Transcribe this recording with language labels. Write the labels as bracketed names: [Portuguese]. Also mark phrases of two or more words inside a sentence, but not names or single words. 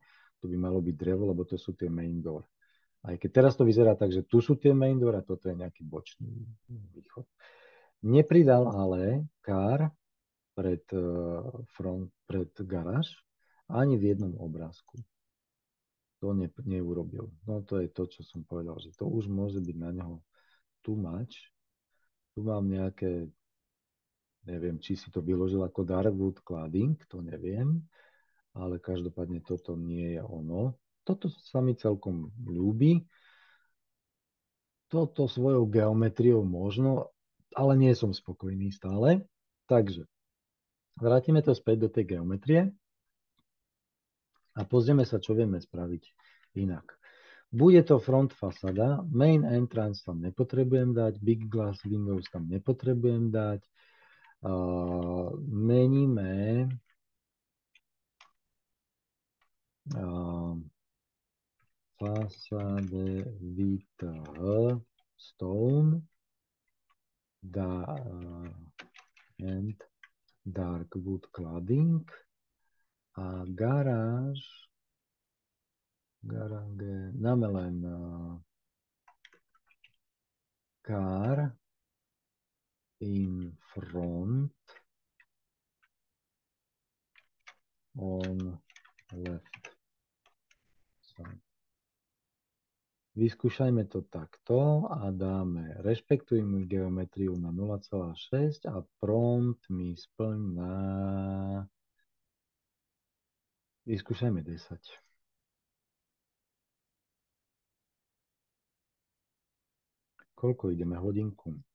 [Slovak] Tu by malo byť drevo, lebo to sú tie [English] main door. [Slovak] Aj keď teraz to vyzerá tak, že tu sú tie [English] main door [Slovak] a toto je nejaký bočný východ. Nepridal ale car pred garáž ani v jednom obrázku. To neurobil. No to je to, čo som povedal, že to už môže byť na neho [English] too much. [Slovak] Tu mám nejaké, neviem, či si to vyložil ako [English] Darkwood Cladding, [Slovak] to neviem, ale každopádne toto nie je ono. toto sa mi celkom ľúbi. Toto svojou geometriou možno, ale nie som spokojný stále. Takže vrátime to späť do tej geometrie a pozrieme sa, čo vieme spraviť inak. Bude to front fasada, [English] main entrance [Slovak] tam nepotrebujem dať, [English] big glass windows [Slovak] tam nepotrebujem dať. Meníme fasade [English] VTH stone and dark wood cladding [Slovak] a garáže dáme len [English] car in front on left side. [Slovak] Vyskúšajme to takto a dáme rešpektujme geometriu na 0,6 a prompt mi splň na vyskúšajme 10. Koľko ideme? Hodinku.